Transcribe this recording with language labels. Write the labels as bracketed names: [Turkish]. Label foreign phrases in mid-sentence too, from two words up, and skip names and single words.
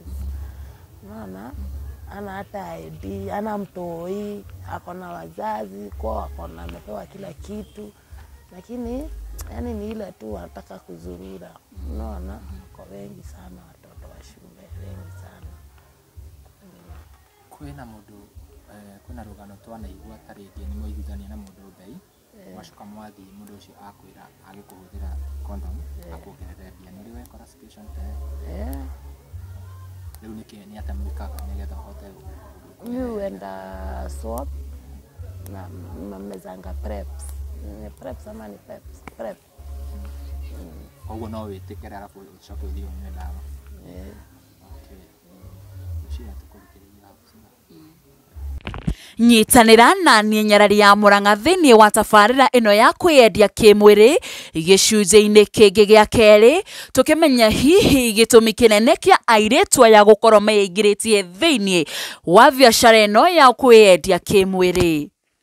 [Swahili] Unaona? Ana hata ID, ana mtoi, akona wazazi, kwa akona amepewa kila kitu. Lakini yani ni ile tu wanataka kuzurura. Unaona? Kwa wengi sana watoto wa shule, wengi sana. [Kikuyu] Kwĩna mũndũ kwĩna rũgano twanaigua ta rĩngĩ nĩ mũiguithania na mũndũ Ngai, mwacoka mwathiĩ mũndũ ũcio akwĩra agĩkũhũthĩra condom akuongerere mbia. Nĩ ũrĩ wekora situation ta ĩyo? Rĩu nĩ atĩa mwĩkaga nĩgetha ũhote? [Swahili] Mimi huenda swap na mmezanga preps. Preps ama ni peps? Prep. [Kikuyu] Koguo no wĩtĩkĩre alafu ũcoke ũthiĩ ũnyue ndawa? Okay. Ũcio tukũrikĩrĩria [Swahili] hapo sana. [Kikuyu] nyitanira na niĩ Nyarari ya Mũrang'a thĩinĩ wa tabarĩra ĩno ya kwĩyendia kĩmwĩrĩ gĩcunjĩ-inĩ kĩngĩ gĩa kerĩ, tũkĩmenya hihi gĩtũmi kĩnene kĩa airĩtu aya gũkorwo meingĩrĩtie thĩinĩ wa biacara ĩno ya kwĩyendia kĩmwĩrĩ.